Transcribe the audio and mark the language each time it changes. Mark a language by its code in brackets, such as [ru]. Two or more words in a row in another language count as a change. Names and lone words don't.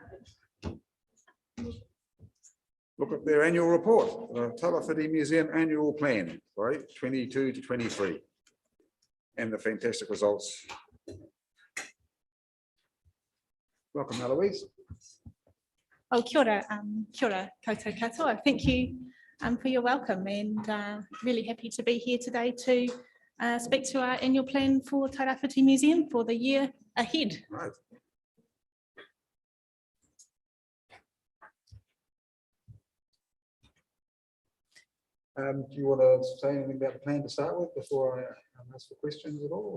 [en] look at their annual report, Tairāwhiti Museum Annual Plan, right, 22 to 23, and the fantastic results. Welcome, Eloise. [mi] Oh, kia ora, koutou katoa. [en] Thank you for your welcome, and really happy to be here today to speak to our annual plan for Tairāwhiti Museum for the year ahead. Right. Do you want to say anything about the plan to start with before I ask for questions at all?